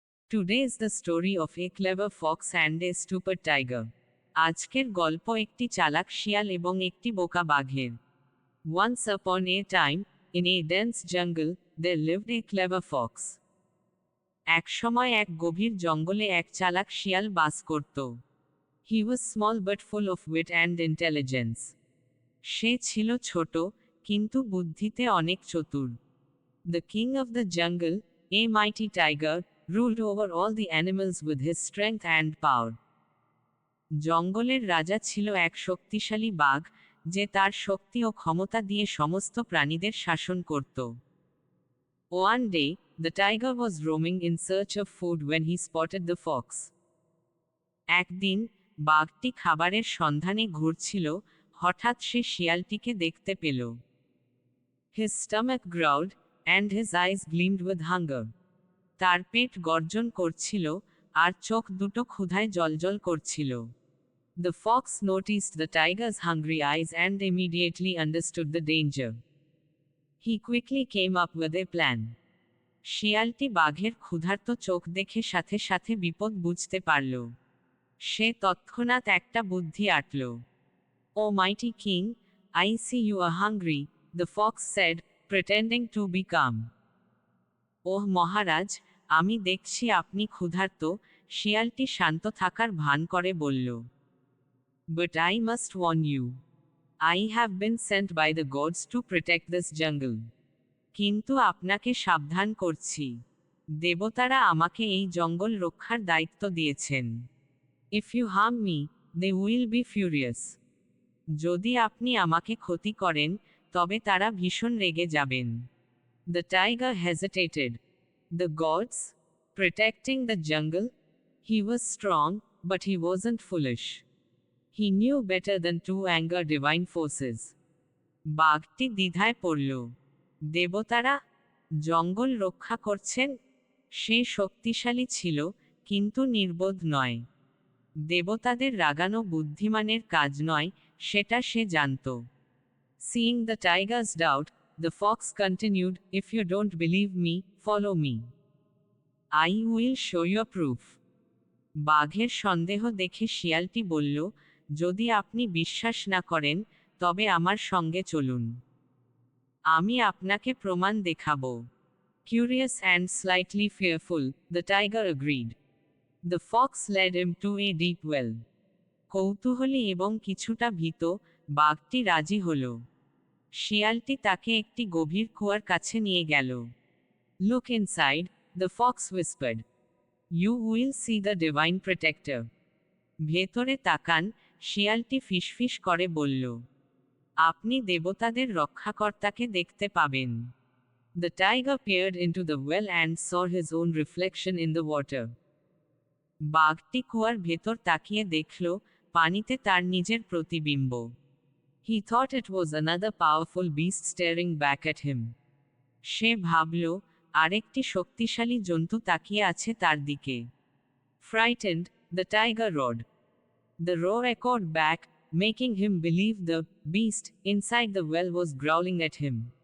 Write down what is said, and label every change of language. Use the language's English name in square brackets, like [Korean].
[English] Today is the story of a clever fox and a stupid tiger. [Bangla] আজকের গল্প একটি চালাক শিয়াল এবং একটি বোকা বাঘের। [English] Once upon a time, in a dense jungle, there lived a clever fox. [Bangla] এক সময় এক গভীর জঙ্গলে এক চালাক শিয়াল বাস করত। [English] He was small but full of wit and intelligence. [Bangla] সে ছিল ছোট, কিন্তু বুদ্ধিতে অনেক চতুর। [English] The king of the jungle, a mighty tiger, ruled over all the animals with his strength and power. [Bangla] জঙ্গলের রাজা ছিল এক শক্তিশালী বাঘ, যে তার শক্তি ও ক্ষমতা দিয়ে সমস্ত প্রাণীদের শাসন করত। [English] One day, the tiger was roaming in search of food when he spotted the fox. [Bangla] একদিন, বাঘটি খাবারের সন্ধানে ঘুরছিল, হঠাৎ সে শিয়ালটিকে দেখতে পেল। [English] His stomach growled, and his eyes gleamed with hunger. [Bangla] তার পেট গর্জন করছিল, আর চোখ দুটো ক্ষুধায় জ্বলজ্বল করছিল। [English] The fox noticed the tiger's hungry eyes and immediately understood the danger. He quickly came up with a plan. [Bangla] শিয়ালটি বাঘের ক্ষুধার্ত চোখ দেখে সাথে সাথে বিপদ বুঝতে পারল। সে তৎক্ষণাৎ একটা বুদ্ধি আঁটল। [English] "Oh mighty king, I see you are hungry," the fox said, pretending to be calm. [Bangla] ওহ মহারাজ, আমি দেখছি আপনি ক্ষুধার্ত, শিয়ালটি শান্ত থাকার ভান করে বলল। [English] But I must warn you. I have been sent by the gods to protect this jungle. [Bangla] কিন্তু আপনাকে সাবধান করছি, দেবতারা আমাকে এই জঙ্গল রক্ষার দায়িত্ব দিয়েছেন। [English] If you harm me, they will be furious. [Bangla] যদি আপনি আমাকে ক্ষতি করেন, তবে তারা ভীষণ রেগে যাবেন। [English] The tiger hesitated. The gods? Protecting the jungle? He was strong, but he wasn't foolish. He knew better than to anger divine forces. [Bangla] বাঘটি দ্বিধায় পড়ল। দেবতারা জঙ্গল রক্ষা করছেন? সে শক্তিশালী ছিল, কিন্তু নির্বোধ নয়। দেবতাদের রাগানো বুদ্ধিমানের কাজ নয়, সেটা সে জানত। [English] Seeing the tiger's doubt, the fox continued, "If you don't believe me, follow me. I will show you proof." [Bangla] বাঘের সন্দেহ দেখে শিয়ালটি বলল, যদি আপনি বিশ্বাস না করেন, তবে আমার সঙ্গে চলুন। আমি আপনাকে প্রমাণ দেখাব। [English] Curious and slightly fearful, the tiger agreed. The fox led him to a deep well. [Bangla] কৌতূহলী এবং কিছুটা ভীত, বাঘটি রাজি হল। শিয়ালটি তাকে একটি গভীর কুয়ার কাছে নিয়ে গেল। [English] Look inside, the fox whispered. You will see the divine protector. [Bangla] ভেতরে তাকান, শিয়ালটি ফিসফিস করে বলল। আপনি দেবতাদের রক্ষাকর্তাকে দেখতে পাবেন। [English] The tiger peered into the well and saw his own reflection in the water. [Bangla] বাঘটি কুয়ার ভেতর তাকিয়ে দেখল, পানিতে তার নিজের প্রতিবিম্ব। [English] He thought it was another powerful beast staring back at him. [Bangla] সে ভাবল, আরেকটি শক্তিশালী জন্তু তাকিয়ে আছে তার দিকে। [English] Frightened, the tiger roared. The roar echoed back, making him believe the beast inside the well was growling at him.